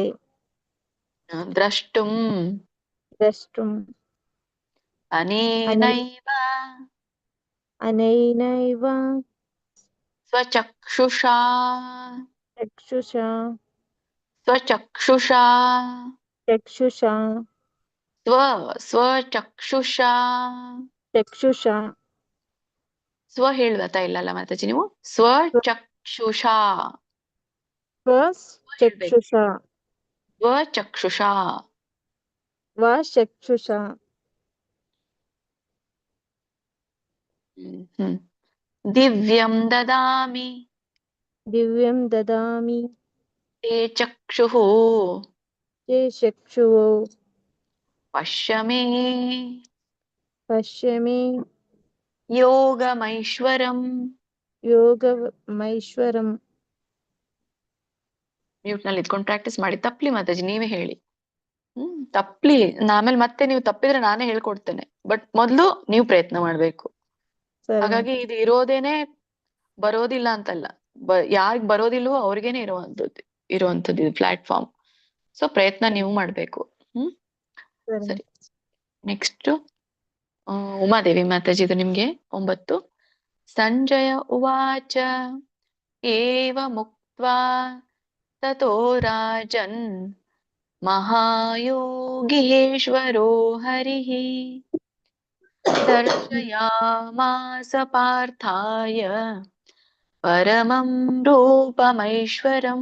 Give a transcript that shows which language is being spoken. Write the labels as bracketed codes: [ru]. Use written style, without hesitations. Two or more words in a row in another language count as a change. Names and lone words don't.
[sa] ದ್ರಷ್ಟುಂ ಅನೇನೈವ ಸ್ವಚಕ್ಷುಷಾ ಸ್ವಚಕ್ಷುಷಾ ಸ್ವ [kn] ಹೇಳುತ್ತಾ ಇಲ್ಲಲ್ಲ ಮಾತಾಜಿ ನೀವು? [sa] ಸ್ವಚಕ್ಷುಷಾ ಸ್ವಚಕ್ಷುಷಾ. ದಿವ್ಯಂ ದದಾಮಿ ತೇ ಚಕ್ಷುಃ ಪಶ್ಯ ಮೇ ಯೋಗಮೈಶ್ವರಂ. ಯೋಗಮೈಶ್ವರಂ. [kn] ಮ್ಯೂಟ್ ನಲ್ಲಿ ಇದ್ಕೊಂಡು ಪ್ರಾಕ್ಟೀಸ್ ಮಾಡಿ. ತಪ್ಲಿ ಮಾತಾಜಿ ನೀವೇ ಹೇಳಿ. ತಪ್ಲಿ ಆಮೇಲೆ ಮತ್ತೆ ನೀವು ತಪ್ಪಿದ್ರೆ ನಾನೇ ಹೇಳ್ಕೊಡ್ತೇನೆ. ಬಟ್ ಮೊದ್ಲು ನೀವು ಪ್ರಯತ್ನ ಮಾಡ್ಬೇಕು. ಸರಿ ಹಾಗಾಗಿ ಇದು ಇರೋದೇನೆ ಬರೋದಿಲ್ಲ ಅಂತಲ್ಲ, ಯಾರಿಗ್ ಬರೋದಿಲ್ವೋ ಅವ್ರಿಗೇನೆ ಇರುವಂತದ್ದು ಇದು ಪ್ಲಾಟ್ಫಾರ್ಮ್. ಸೊ ಪ್ರಯತ್ನ ನೀವು ಮಾಡ್ಬೇಕು. ಸರಿ, ನೆಕ್ಸ್ಟ್ ಉಮಾದೇವಿ ಮಾತಾಜಿ, ಇದು ನಿಮ್ಗೆ 9. [sa] ಸಂಜಯ ಉವಾಚ ಏವ ಮುಕ್ತ್ವಾ ತತೋ ರಾಜನ್ ಮಹಾಯೋಗೀಶ್ವರೋ ಹರಿಃ ದರ್ಶಯಾಮಾಸ ಪಾರ್ಥಾಯ ಪರಮಂ ರೂಪಮೈಶ್ವರಂ.